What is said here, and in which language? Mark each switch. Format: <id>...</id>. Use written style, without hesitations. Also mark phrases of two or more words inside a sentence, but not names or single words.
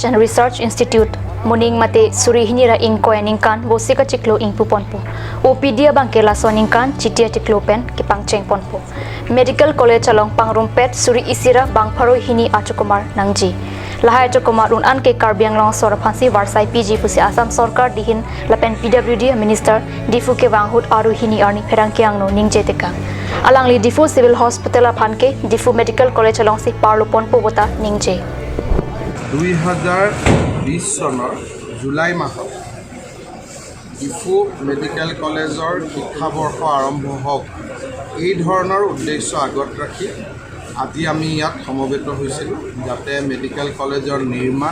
<en>and Research Institute</en> <mjw>muning mate suri hinira inkoy ningkan bosika chiklu ing puponpo OPD bangke Lasso ningkan chitia chiklu pen kipang chengponpo</mjw> <en>Medical College</en> <mjw>along pangrumpet suri isira bangpharo hini achukumar nangji Lahai Chokumar unan ke Karbi long sor phansi Varsai PG pusi Assam Sarkar Dihin Lapen</mjw> <en>PWD Minister</en> <mjw>Difu ke wanghut aru hini arni pherangkiang no ningjeteka alang li Difu Civil Hospital phanke Difu Medical College along si parlopon pobota ningje</mjw> <as>2020 চনৰ জুলাই মাহত ডিফু</as> <en>medical college</en> <as>শিক্ষাবৰ্ষ আৰম্ভ হওক এই ধৰণৰ উদ্দেশ্য আগত ৰাখি আজি আমি ইয়াত সমবেত হৈছিলোঁ যাতে</as> <en>medical college</en> <as>নিৰ্মাণ</as>